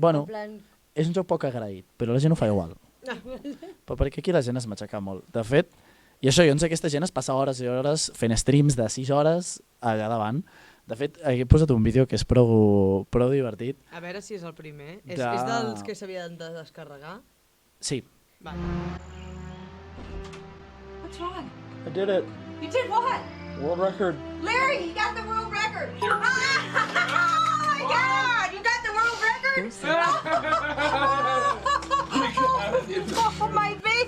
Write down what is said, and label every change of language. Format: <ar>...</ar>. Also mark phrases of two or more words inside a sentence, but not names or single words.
<ca>Bueno, és un joc poc agraït, però la gent ho fa igual. Però perquè aquí la gent es matxaca molt. De fet, i això, doncs aquesta gent es passa hores i hores fent streams de 6 hores allà davant. De fet, he posat un vídeo que és prou divertit. A veure si és el primer. És dels que s'havien de descarregar? Sí. Vale.</ca> <en>What's wrong? I did it. You did what? World record. Larry, you got the world record. Oh my God, you got the world record? Oh my face.</en>